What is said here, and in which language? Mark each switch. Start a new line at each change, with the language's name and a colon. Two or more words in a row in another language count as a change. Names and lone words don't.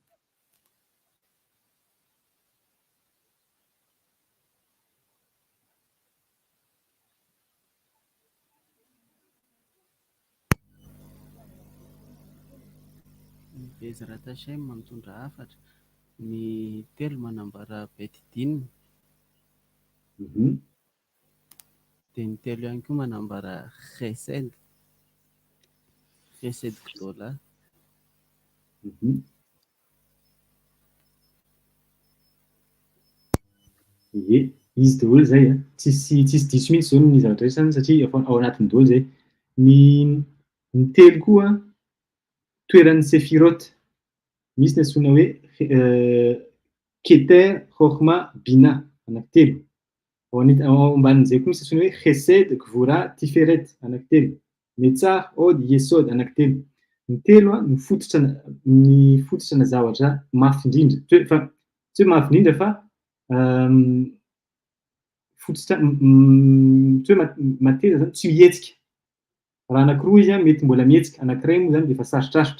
Malagasy: Ny
Hebrew: בעזרת השם
Malagasy: mitondra hafatra, ny telo manambara betidin, dia ny telo ihany koa manambara
Hebrew: חסד גדולה.
Malagasy: Izy daholo zay tsisy diso mihitsy zao ny zavatra resany, satria ao anatiny daholo zay. Ny telo koa toeran'ny sefirot, misy ny antsoina hoe
Hebrew: כתר, חכמה, בינה,
Malagasy: anankitelo. Ao ambanin'izay koa misy antsoina hoe
Hebrew: חסד, גבורה, תפארת,
Malagasy: anankitelo.
Hebrew: נצח, הוד, יסוד,
Malagasy: anankitelo. Ny telo ny fototrana zavatra mafy indrindra, tsy hoe mafy indrindra fa fototra tsy hoe mateza zany, tsy mihetsika. Raha anankiroa izy mety mbola mihetsika, anankiray moa zany de efa sarotrarotra.